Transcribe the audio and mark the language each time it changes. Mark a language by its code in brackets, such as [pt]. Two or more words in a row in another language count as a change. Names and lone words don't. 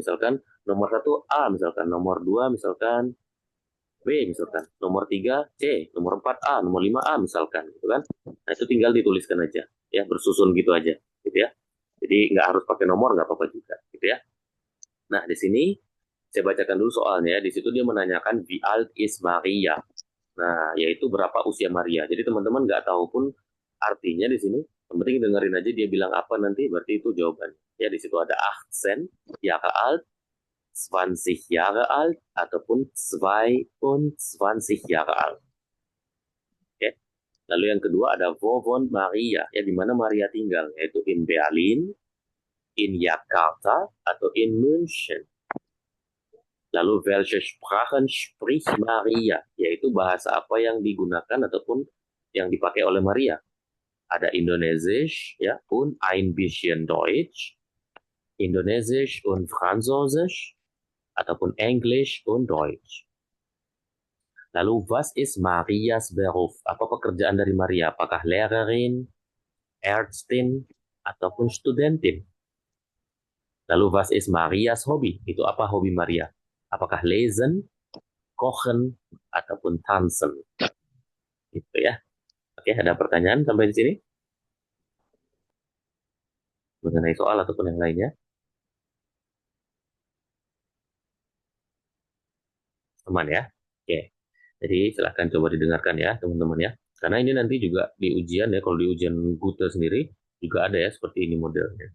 [id] Misalkan nomor 1 A, misalkan nomor 2 misalkan B, misalkan nomor 3 C, nomor 4 A, nomor 5 A misalkan gitu kan. Nah, itu tinggal dituliskan aja ya, bersusun gitu aja gitu ya. Jadi nggak harus pakai nomor, nggak apa-apa juga gitu ya. Nah, di sini saya bacakan dulu soalnya. Di situ dia menanyakan [de] wie alt is Maria. [id] Nah, yaitu berapa usia Maria. Jadi teman-teman nggak tahu pun artinya di sini. Yang penting dengerin aja dia bilang apa nanti, berarti itu jawaban. Ya, di situ ada [de] 18 Jahre alt, 20 Jahre alt, [id] ataupun [de] 22 Jahre alt. [id] Oke. Lalu yang kedua ada [de] wo wohnt [id] Maria, ya di mana Maria tinggal, yaitu in Berlin, in Jakarta, atau in München. [de] Lalu welche Sprachen spricht Maria, [id] yaitu bahasa apa yang digunakan ataupun yang dipakai oleh Maria. Ada Indonesisch, ya, [de] und ein bisschen Deutsch, Indonesisch und Französisch, ataupun English und Deutsch. Lalu was ist Marias Beruf? [id] Apa pekerjaan dari Maria? Apakah Lehrerin, Ärztin, ataupun Studentin? [de] Lalu was ist Marias Hobby? [id] Itu apa hobi Maria? Apakah [de] lesen, kochen, [id] ataupun tanzen? Gitu ya. Oke, ada pertanyaan sampai di sini? Mengenai soal ataupun yang lainnya? Teman ya? Oke. Jadi silahkan coba didengarkan ya teman-teman ya. Karena ini nanti juga di ujian ya, kalau di ujian Gute sendiri juga ada ya seperti ini modelnya.